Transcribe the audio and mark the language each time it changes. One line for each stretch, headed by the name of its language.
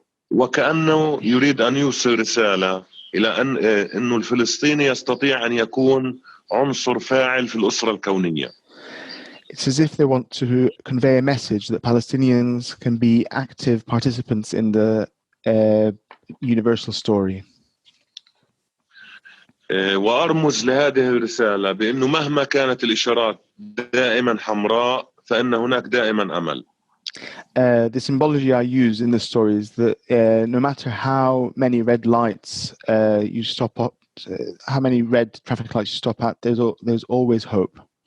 Arabic: وكأنه يريد أن يوصل رسالة إلى أنه الفلسطيني يستطيع أن يكون عنصر فاعل في الأسرة الكونية.
English: It's as if they want to convey a message that Palestinians can be active participants in the universal story.
Arabic: وأرمز لهذه الرسالة بأنه مهما كانت الإشارات دائما حمراء فإن هناك دائما أمل.
English: The symbology I use in the story is that no matter how many red lights you stop at, how many red traffic lights you stop at, there's always hope.